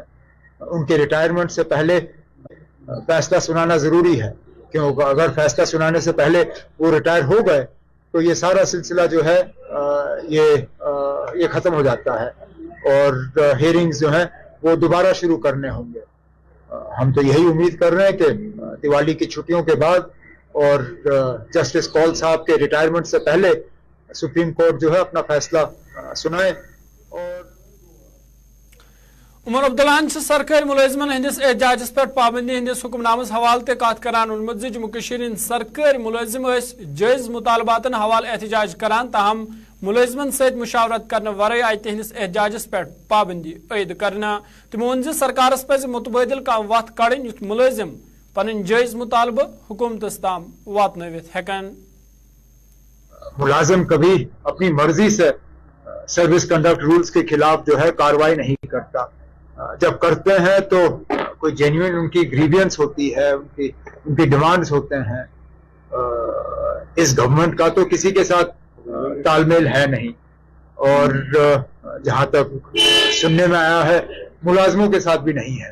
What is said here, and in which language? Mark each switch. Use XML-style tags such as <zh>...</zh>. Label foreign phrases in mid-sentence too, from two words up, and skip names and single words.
<hi>उनके रिटायरमेंट से पहले फैसला सुनाना जरूरी है, क्योंकि अगर फैसला सुनाने से पहले वो रिटायर हो गए तो ये सारा सिलसिला जो है ये खत्म हो जाता है और हियरिंग्स जो हैं वो दोबारा शुरू करने होंगे। हम तो यही उम्मीद कर रहे हैं कि दिवाली की छुट्टियों के बाद और जस्टिस कौल साहब के रिटायरमेंट से पहले सुप्रीम कोर्ट जो है अपना फैसला सुनाए। और</hi> <ks>उमर अब्दुल्ला सरकारी मुलाजमन हंदिस एहतजाजस पे पाबंदी हंदिस हुक्मनामस हवाल ते कत करान उन्मुत जम्मू कश्मीर सरकारी मुलाजिम जायज मुतालबातन हवाल एहतजाज करान, ताहम मुलाजमन सहित मुशावरत करने वरय आय तहदिस एहतजाजस पे पाबंदी ऐद करना। तमो वोन सरकारस पज मुतबादिल का वत कड़न युथ मुलाजिम पन जायज मुतालबा हुकूमतस ताम वातनवित हेकन।</ks> <hi>मुलाजिम कभी अपनी मर्जी से</hi> <en>service conduct rules</en> <hi>के खिलाफ जो है कार्रवाई नहीं करता। जब करते हैं तो कोई जेन्युइन उनकी ग्रीवियंस होती है, उनकी डिमांड्स होते हैं। इस गवर्नमेंट का तो किसी के साथ तालमेल है नहीं, और जहां तक सुनने में आया है मुलाजमों के साथ भी नहीं है।</hi>